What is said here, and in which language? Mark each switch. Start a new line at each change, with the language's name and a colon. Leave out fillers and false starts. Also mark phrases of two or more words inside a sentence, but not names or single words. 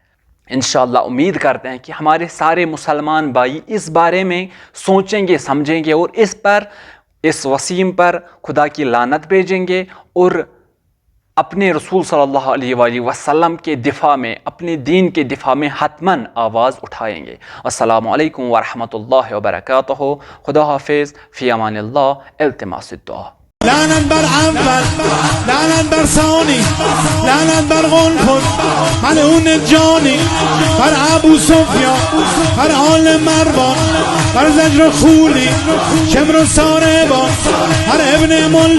Urdu: انشاءاللہ امید کرتے ہیں کہ ہمارے سارے مسلمان بھائی اس بارے میں سوچیں گے, سمجھیں گے اور اس وسیم پر خدا کی لعنت بھیجیں گے اور اپنے رسول
Arabic: صلی اللہ علیہ وآلہ وسلم
Urdu: کے دفاع میں, اپنے دین کے دفاع میں حتماً آواز اٹھائیں گے.
Arabic: السلام علیکم ورحمۃ اللہ وبرکاتہ.
Urdu: خدا حافظ,
Arabic: فی امان اللہ,
Urdu: التماس الدعا.
Persian: لعنت بر اول، لعنت بر ثانی، لعنت بر غلفت ملعون جانی، بر ابو سفیان، بر آل مروان، بر زجر خولی، شمر و ساربان، بر ابن ملجم.